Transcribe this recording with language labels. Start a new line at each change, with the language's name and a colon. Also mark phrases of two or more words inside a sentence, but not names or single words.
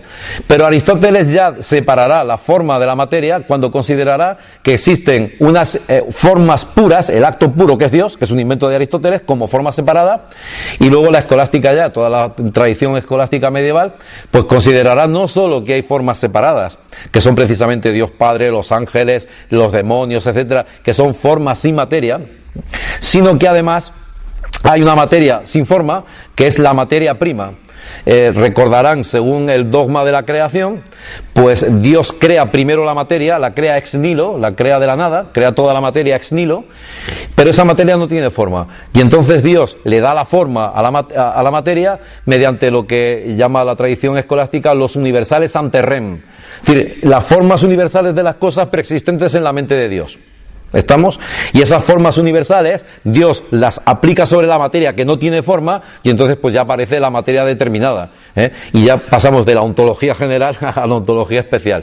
Spanish: Pero Aristóteles ya separará la forma de la materia cuando considerará que existen unas formas puras, el acto puro que es Dios, que es un invento de Aristóteles, como forma separada, y luego la escolástica ya, toda la tradición escolástica medieval, pues considerará no solo que hay formas separadas, que son precisamente Dios Padre, los ángeles, los demonios, etcétera, que son formas sin materia, sino que además hay una materia sin forma, que es la materia prima. Recordarán, según el dogma de la creación, pues Dios crea primero la materia, la crea
Latin: ex nihilo,
Spanish: la crea de la nada, crea toda la materia
Latin: ex nihilo,
Spanish: pero esa materia no tiene forma. Y entonces Dios le da la forma a la materia mediante lo que llama la tradición escolástica los universales
Latin: ante rem.
Spanish: Es decir, las formas universales de las cosas preexistentes en la mente de Dios. ¿Estamos? Y esas formas universales Dios las aplica sobre la materia que no tiene forma, y entonces pues ya aparece la materia determinada, y ya pasamos de la ontología general a la ontología especial.